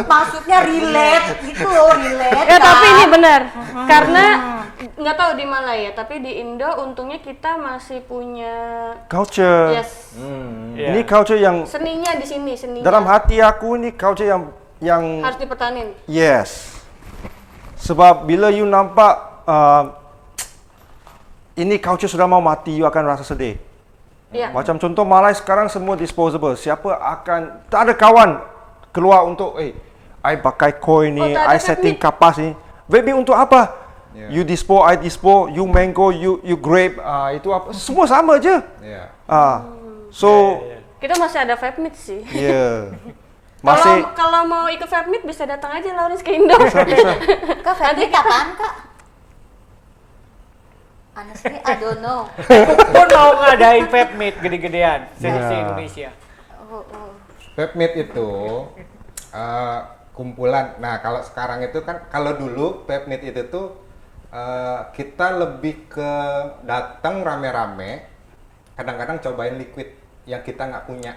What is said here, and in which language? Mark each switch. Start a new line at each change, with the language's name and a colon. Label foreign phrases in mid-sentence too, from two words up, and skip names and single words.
Indonesian: Maksudnya relate gitu loh, relate. Ya kan? tapi ini benar. Karena nggak tahu di Malaya, tapi di Indo untungnya kita masih punya culture. yes. Iya.
Malay: Ini culture yang
Indonesian: Seninya di sini, seninya.
Malay: dalam hati aku ini culture yang
Indonesian: harus dipertahanin. yes.
Malay: Sebab bila you nampak ini culture sudah mau mati, you akan rasa sedih.
Indonesian: Iya.
Malay: Macam contoh Malai sekarang semua disposable. Siapa akan, tak ada kawan keluar untuk I pakai coin ni, tak ada I setting vape kapas ni. Vape ni untuk apa? Yeah. You dispo, I dispo, you mango, you grape, itu apa? Semua sama je.
Indonesian: Iya. So, Kita masih ada vape meet sih. yeah. Masih Kalau mau ikut vape meet bisa datang aja Lawrence ke Indo. bisa. Kak Febri kapan Kak?
English: Honestly, I don't know.
Indonesian: Pun mau ngadain vape meet gede-gedean se Indonesia. Vape meet itu kumpulan. Nah, kalau sekarang itu kan, kalau dulu vape meet itu tuh kita lebih ke datang rame-rame, kadang-kadang cobain liquid yang kita nggak punya